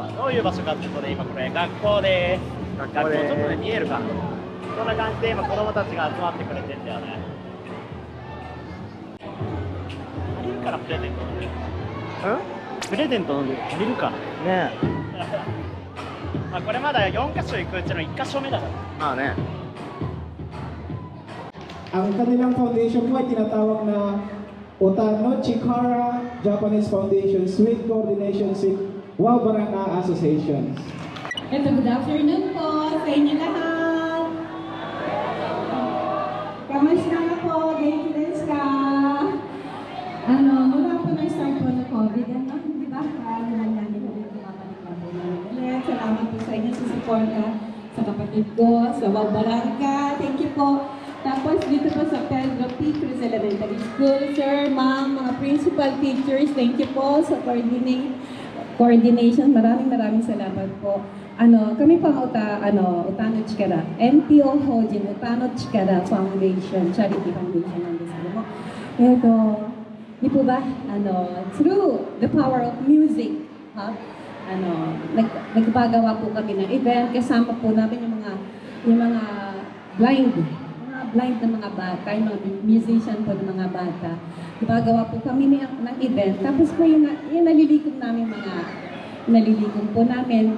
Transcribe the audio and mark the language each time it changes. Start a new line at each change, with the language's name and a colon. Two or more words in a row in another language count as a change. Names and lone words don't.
Japanese: どういう場所かっていうとね、今これ学校です。学校ちょっとね見えるか、こんな感じで今子供たちが集まってくれてんだよね。借りるからプレゼントなんで、プレゼントなんで借りるかねまあこれまだ4カ所行くうちの1カ所目だから。まあね。
Filipino: Ang kanilang foundation po ay tinatawag na Otano Chikara Japanese Foundation Suite Coordination with Wabaraka Associations.
English: Good afternoon
Filipino: po sa inyo lahat. Kamusta na po?
Japanese: 元気ですか?
Filipino: Mula po na start po ng COVID, di ba? Naman namin ulit kumapalik na po namin ulit. Salamat po sa inyo sa suporta sa kapatid ko, sa Wabaraka.
English: Thank you
Filipino: po. Tapos dito po sa Pedro P. Cruz Elementary School, sir, ma'am, mga principal teachers,
English: thank you
Filipino: po sa coordination. Maraming salamat po. Kami po Otano Chikara, NPO Hojin, Otano Chikara Foundation, Charity Foundation ng Bisaya mo. Ito, di po ba,
English: through the power of music,
Filipino: nagpagawa po kami ng event, kasama po namin yung mga blind na mga bata, yung mga musician po ng mga bata. Gumagawa po kami ng event. Tapos po yung nalilikom po namin.